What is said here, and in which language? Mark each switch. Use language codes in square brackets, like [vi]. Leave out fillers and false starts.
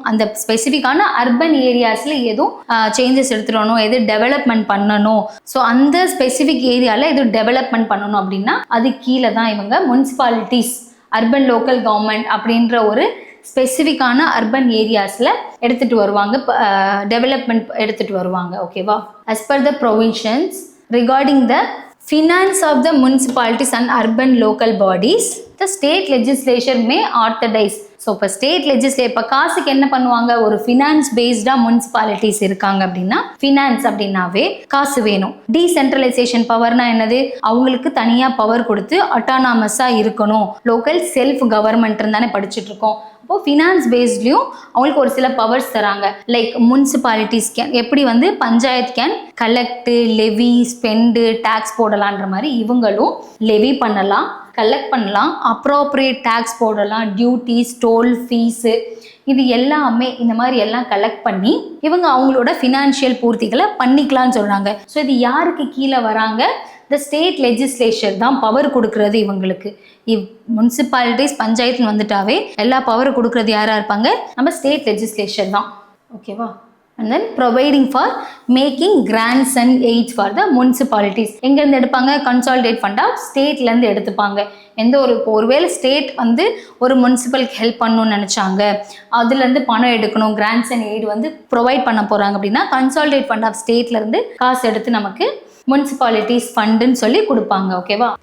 [ta] அந்த ஸ்பெசிஃபிக்கான அர்பன் ஏரியாஸில் எதுவும் சேஞ்சஸ் எடுத்துடணும், எது டெவலப்மெண்ட் பண்ணணும். ஸோ அந்த ஸ்பெசிஃபிக் ஏரியாவில் எதுவும் டெவலப்மெண்ட் பண்ணணும் அப்படின்னா அது கீழே தான் இவங்க முனிசிபாலிட்டிஸ் அர்பன் லோக்கல் கவர்மெண்ட் அப்படின்ற ஒரு ஸ்பெசிஃபிக்கான அர்பன் ஏரியாஸில் எடுத்துகிட்டு வருவாங்க, டெவலப்மெண்ட் எடுத்துகிட்டு வருவாங்க. ஓகேவா? [en] as per the provisions regarding the finance of the municipalities and urban local bodies, the state legislature may authorize. [ta] So இப்போ ஸ்டேட் இப்போ காசுக்கு என்ன பண்ணுவாங்க? ஒரு ஃபினான்ஸ் பேஸ்டாக முனிசிபாலிட்டிஸ் இருக்காங்க அப்படின்னா ஃபினான்ஸ் அப்படின்னாவே காசு வேணும். டீசென்ட்ரலைசேஷன் பவர்னா என்னது? அவங்களுக்கு தனியாக பவர் கொடுத்து அட்டானாமஸாக இருக்கணும், லோக்கல் செல்ஃப் கவர்மெண்ட் தானே படிச்சுட்டு இருக்கோம். அப்போது ஃபினான்ஸ் பேஸ்ட்லேயும் அவங்களுக்கு ஒரு சில பவர்ஸ் தராங்க. லைக் முனிசிபாலிட்டிஸ் கேன் எப்படி வந்து panchayat can கலெக்டு, Levy, spend, tax போடலான்ற மாதிரி இவங்களும் லெவி பண்ணலாம், கலெக்ட் பண்ணலாம், அப்ரோப்ரியேட் டேக்ஸ் போடலாம், டியூட்டிஸ், டோல், ஃபீஸு, இது எல்லாமே இந்த மாதிரி எல்லாம் கலெக்ட் பண்ணி இவங்க அவங்களோட ஃபினான்ஷியல் பூர்த்திகளை பண்ணிக்கலாம்னு சொல்கிறாங்க. ஸோ இது யாருக்கு கீழே வராங்க? த ஸ்டேட் லெஜிஸ்லேச்சர் தான் பவர் கொடுக்கறது இவங்களுக்கு. முனிசிபாலிட்டிஸ் பஞ்சாயத்துன்னு வந்துட்டாவே எல்லா பவர் கொடுக்கறது யாராக இருப்பாங்க? நம்ம ஸ்டேட் லெஜிஸ்லேச்சர் தான். ஓகேவா? [en] and then providing for making grants and aids for the municipalities. [ta] எங்கேருந்து எடுப்பாங்க? கன்சாலிடேட் ஃபண்டாக ஸ்டேட்லேருந்து எடுத்துப்பாங்க. எந்த ஒருவேளை ஸ்டேட் வந்து ஒரு முனிசிபலுக்கு ஹெல்ப் பண்ணணும்னு நினச்சாங்க, அதுலேருந்து பணம் எடுக்கணும், கிராண்ட்ஸ் அண்ட் எய்ட் வந்து ப்ரொவைட் பண்ண போகிறாங்க அப்படின்னா கன்சாலிடேட் ஃபண்ட் ஆஃப் ஸ்டேட்லேருந்து காசு எடுத்து நமக்கு முனிசிபாலிட்டிஸ் ஃபண்டுன்னு சொல்லி கொடுப்பாங்க. ஓகேவா?